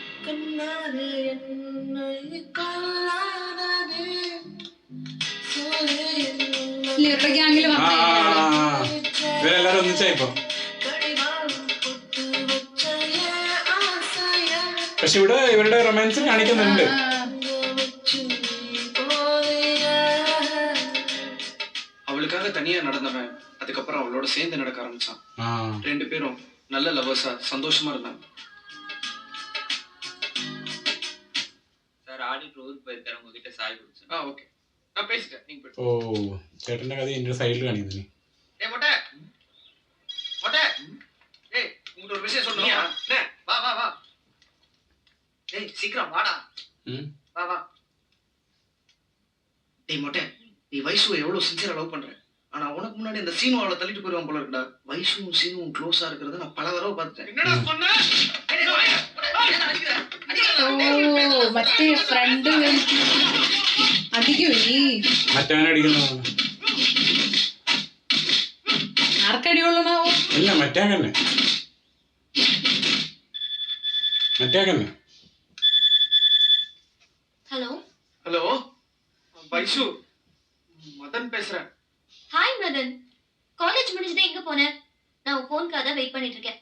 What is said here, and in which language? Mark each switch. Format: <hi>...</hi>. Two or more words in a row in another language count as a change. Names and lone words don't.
<ml>ഇവരെല്ലാരും ഒന്നിച്ചായിപ്പോ. പക്ഷെ ഇവിടെ ഇവരുടെ റൊമാൻസ് കാണിക്കുന്നുണ്ട്.</ml> <ta>அவளுக்காக தனியா நடந்தவன் அதுக்கப்புறம் அவளோட சேர்ந்து நடக்க ஆரம்பிச்சான். ரெண்டு பேரும் நல்ல லவர்ஸா சந்தோஷமா இருந்தாங்க. சார் ஆடிட்டர் ஊருக்கு போயிருக்காரு, உங்ககிட்ட சாய் குடிச்சேன். ஓகே, நான் பேசிட்டேன், நீங்க போய்.</ta> <ml>ഓ ചേട്ടന്റെ കഥ എന്റെ സൈഡിൽ കാണിക്കുന്നു.</ml> <ta>மொட்டை மொட்டை, ஏய் உங்ககிட்ட ஒரு விஷயம் சொல்லணும். அண்ணே வா வா வா, ஏய் சீக்கிரம் வாடா. வா வா. டேய் மொட்டை, நீ வைஷுவை எவ்வளவு சின்சியரா லவ் பண்ற. ஆனா உனக்கு முன்னாடி அந்த சீனு அவளை தள்ளிட்டு போயிருவான் போல இருக்குடா. வைஷுவும் சீனுவும் க்ளோஸா இருக்கிறத நான் பல தடவை பார்த்துட்டேன். என்னடா சொன்ன?</ta> <ml>മറ്റേ ഫ്രണ്ട് അടിക്കൂ നീ. മറ്റവനടിക്കുന്നു. ആർക്കടികൊള്ളണാവോ? ഇല്ല മറ്റേക്കന്നെ.</ml> <ta>ஹலோ ஹலோ வைஷு, மதன் பேசுறேன். ஹாய் மதன், காலேஜ் முடிஞ்சதே எங்க போன? நான் உன் ஃபோன்க்காக தான் வெயிட் பண்ணிட்டு இருக்கேன்.</ta>